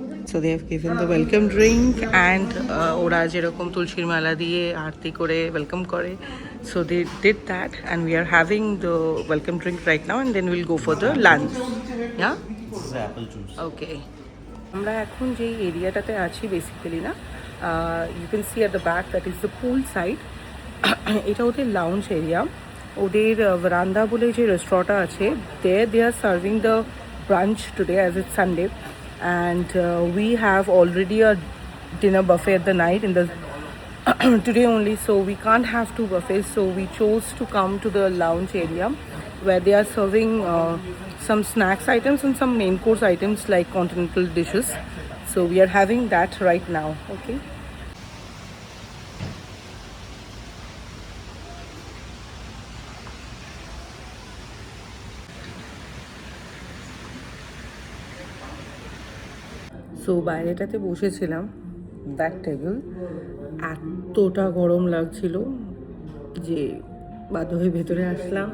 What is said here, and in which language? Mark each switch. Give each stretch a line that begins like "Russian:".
English: So they have given the welcome drink and
Bangla: ওরা যেরকম তুলসীর মালা দিয়ে আরতি করে ওয়েলকাম করে,
English: so they did that and we are having the welcome drink right now and then we'll go for the lunch. Yeah? This is apple juice. Okay.
Bangla: আমরা এখন যে এরিয়াটাতে আছি বেসিক্যালি না,
English: You can see at the back, that is the pool side.
Bangla: এটা ওদের lounge area. ওদের ভারান্দা বলে যে রেস্টুরেন্টটা আছে,
English: They are serving the brunch today as it's Sunday, and we have already a dinner buffet at the night in the today only, so we can't have two buffets, so we chose to come to the lounge area where they are serving some snacks items and some main course items like continental dishes, so we are having that right now.
Bangla: Okay, so বাইরেটাতে বসেছিলাম back table, এতটা গরম লাগছিল যে বাধ্য হয়ে ভেতরে আসলাম।